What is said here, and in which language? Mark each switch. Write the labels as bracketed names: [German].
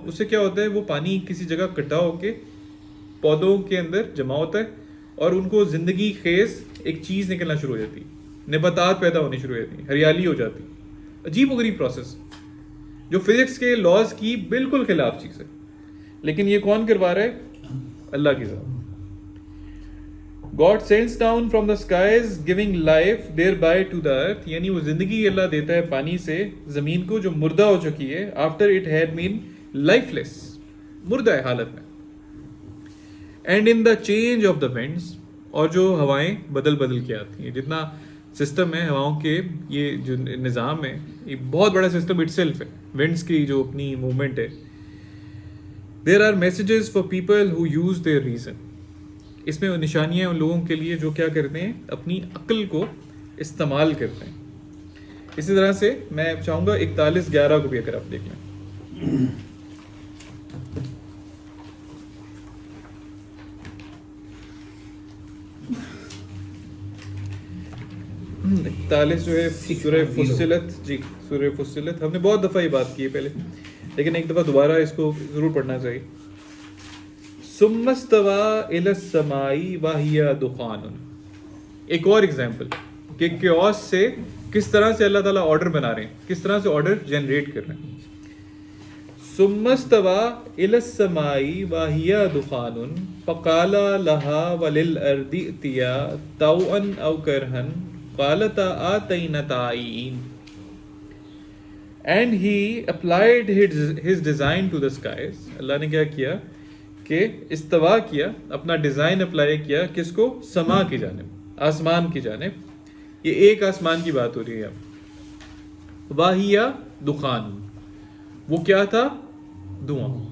[Urdu] اس سے کیا ہوتا ہے؟ وہ پانی کسی جگہ اکٹھا ہو کے پودوں کے اندر جمع ہوتا ہے, اور ان کو زندگی خیز ایک چیز نکلنا شروع ہو جاتی ہے, نباتات پیدا ہونی شروع ہو جاتی ہیں, ہریالی ہو جاتی. عجیب و غریب پروسیس جو فزکس کے لاز کی بالکل خلاف چیز ہے. لیکن یہ کون کروا رہا ہے؟ اللہ کی ذات. [English] God sends down from the skies giving life thereby to the earth. [Urdu] یعنی وہ زندگی اللہ دیتا ہے پانی سے زمین کو جو مردہ ہو چکی ہے, [English] after it had been lifeless, [Urdu] مردہ ہے حالت میں. [English] And in the change of the winds, [Urdu] اور جو ہوائیں بدل بدل کے آتی ہیں. جتنا سسٹم ہے ہواؤں کے، یہ جو نظام ہے یہ بہت بڑا سسٹم اٹ سیلف ہے. ونڈس کی جو اپنی موومنٹ ہے. [English] There are messages for people who use their reason. [Urdu] اس میں نشانیاں ان لوگوں کے لیے جو کیا کرتے ہیں، اپنی عقل کو استعمال کرتے ہیں. اسی طرح سے میں چاہوں گا 41:11 کو بھی اگر آپ دیکھ لیں. جو ہے سورہ فصلت. جی سورہ فصلت ہم نے بہت دفعہ یہ بات کی ہے پہلے، لیکن ایک دفعہ دوبارہ اس کو ضرور پڑھنا چاہیے. [Arabic] ثم استوى الى السماء وهي دخان. [Urdu] ایک اور ایگزامپل کہ کیوس سے کس طرح سے اللہ تعالیٰ آرڈر بنا رہے ہیں، کس طرح سے آرڈر جنریٹ کر رہے ہیں. [Arabic] ثم استوى الى السماء وهي دخان فقال لها وللارض ائتيا طوعا او كرها قالتا آتينا طائعين. [English] And he applied his design to the skies. [Urdu] اللہ نے کیا کیا کہ استوا کیا، اپنا ڈیزائن اپلائی کیا کس کو؟ سما کی جانب، آسمان کی جانب. یہ ایک آسمان کی بات ہو رہی ہے اب. واہیا دخان، وہ کیا تھا؟ دھواں.